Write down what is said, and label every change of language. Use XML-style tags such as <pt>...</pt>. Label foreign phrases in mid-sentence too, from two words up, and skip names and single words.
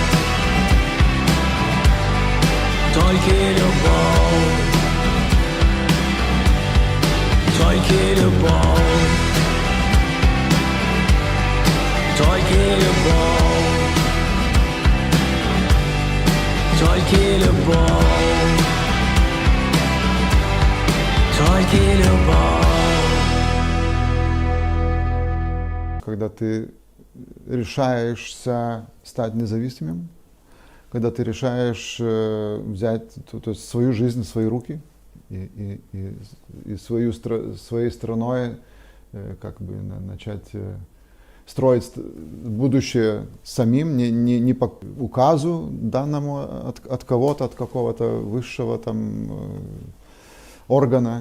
<be>толькі любоў, толькі любоў, толькі любоў, толькі любоў, толькі любоў.</be> <ru>Когда ты решаешься стать независимым, когда ты решаешь взять то есть свою жизнь в свои руки и своей страной как бы начать строить будущее самим, не по указу данному от кого-то, от какого-то высшего там органа.</ru>